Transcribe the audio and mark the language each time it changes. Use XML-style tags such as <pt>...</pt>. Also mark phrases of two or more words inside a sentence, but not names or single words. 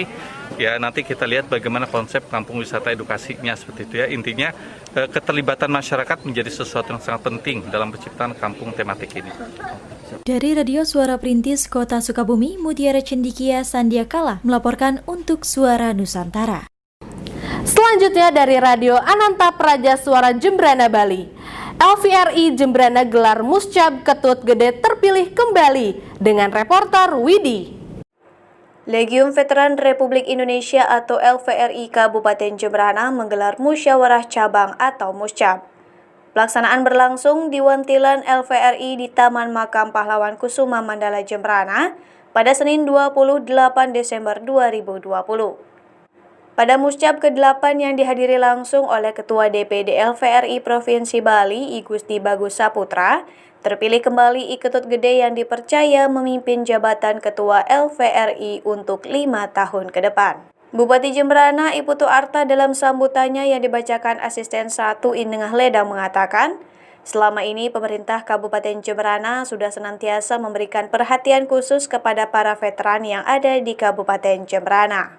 <id>Ya, nanti kita lihat bagaimana konsep kampung wisata edukasinya seperti itu ya. Intinya keterlibatan masyarakat menjadi sesuatu yang sangat penting dalam penciptaan kampung tematik ini. Dari Radio Suara Perintis Kota Sukabumi, Mutiara Cendekia Sandiakala melaporkan untuk Suara Nusantara. Selanjutnya dari Radio Ananta Praja Suara Jembrana Bali. LVRI Jembrana gelar Muscab Ketut Gede terpilih kembali dengan reporter Widi. Legium Veteran Republik Indonesia atau LVRI Kabupaten Jemberana menggelar musyawarah cabang atau Muscab. Pelaksanaan berlangsung di Wantilan LVRI di Taman Makam Pahlawan Kusuma Mandala Jemberana pada Senin 28 Desember 2020. Pada Muscab ke-8 yang dihadiri langsung oleh Ketua DPD LVRI Provinsi Bali, I Gusti Bagus Saputra, terpilih kembali I Ketut Gede yang dipercaya memimpin jabatan Ketua LVRI untuk 5 tahun ke depan. Bupati Jemberana I Putu Arta dalam sambutannya yang dibacakan Asisten 1 I Nengah Ledang mengatakan, selama ini pemerintah Kabupaten Jemberana sudah senantiasa memberikan perhatian khusus kepada para veteran yang ada di Kabupaten Jemberana.</id>